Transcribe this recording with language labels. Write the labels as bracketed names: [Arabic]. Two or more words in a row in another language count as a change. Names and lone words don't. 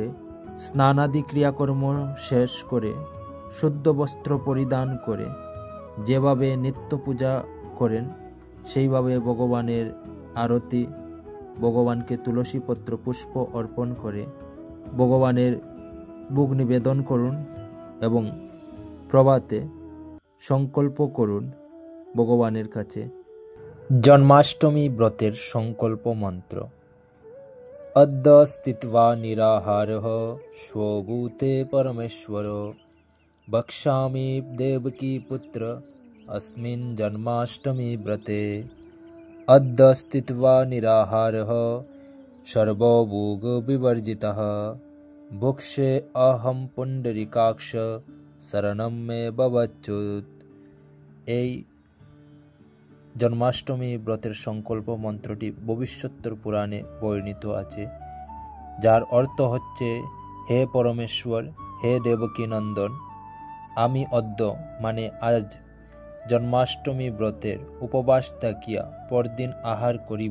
[Bangla] স্নানাদি ক্রিয়াকর্ম শেষ করে শুদ্ধ বস্ত্র পরিধান করে যেভাবে নিত্য পূজা করেন সেইভাবে ভগবানের আরতি, ভগবানকে তুলসীপত্র পুষ্প অর্পণ করে ভগবানের ভোগ নিবেদন করুন এবং প্রভাতে সংকল্প করুন ভগবানের কাছে। জন্মাষ্টমী ব্রতের সংকল্প মন্ত্র: [Sanskrit] অদ্য স্থিত্বা নিরাহারঃ স্বভূতে পরমেশ্বর বক্ষ্যামি দেবকী পুত্র अस्मिन् जन्माष्टमी व्रते। अद्य स्थित्वा निराहारः सर्वभोग विवर्जितः भुक्षे अहं पुण्डरीकाक्ष शरणं मे भवच्युत। [Bangla] এই জন্মাষ্টমী ব্রতের সংকল্প মন্ত্রটি ভবিষ্যোত্তর পুরাণে বর্ণিত আছে, যার অর্থ হচ্ছে, হে পরমেশ্বর, হে দেবকী নন্দন, আমি অদ্য মানে আজ জন্মাষ্টমী ব্রতের উপবাস থাকিয়া পরদিন আহার করিব।